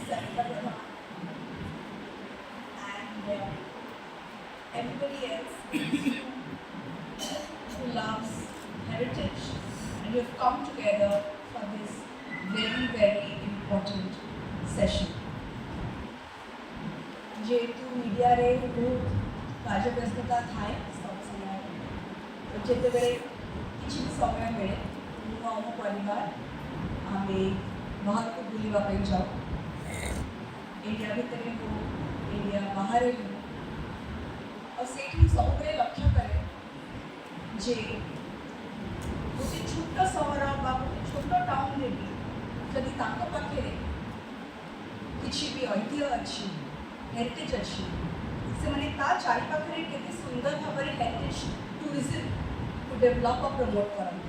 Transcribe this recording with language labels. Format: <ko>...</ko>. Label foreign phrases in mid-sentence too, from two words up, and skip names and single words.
<en>Sarita Pradhan, and everybody else who loves heritage and you have come together for this very, very important session.</en> <or>ଯେହେତୁ ମିଡିଆରେ ବହୁତ କାର୍ଯ୍ୟବ୍ୟସ୍ତତା ଥାଏ ସବୁ ସମୟରେ ତ ଯେତେବେଳେ କିଛି ବି ସମୟ ମିଳେ ମୁଁ ଆଉ ମୋ ପରିବାର ଆମେ ବାହାରକୁ ବୁଲିବା ପାଇଁ ଯାଉ ଇଣ୍ଡିଆ ଭିତରେ ହଉ ଇଣ୍ଡିଆ ବାହାରେ ହଉ ଆଉ ସେଇଠି ମୁଁ ସବୁବେଳେ ଲକ୍ଷ୍ୟ କରେ ଯେ ଗୋଟେ ଛୋଟ ସହର ବା ଗୋଟେ ଛୋଟ ଟାଉନରେ ବି ଯଦି ତାଙ୍କ ପାଖରେ କିଛି ବି ଐତିହ୍ୟ ଅଛି ହେରିଟେଜ୍ ଅଛି ସେମାନେ ତା ଚାରିପାଖରେ କେତେ ସୁନ୍ଦର ଭାବରେ</or> <en>heritage tourismକୁ</en> <or>ଡେଭଲପ୍ ବା ପ୍ରମୋଟ୍ କରନ୍ତି।</or>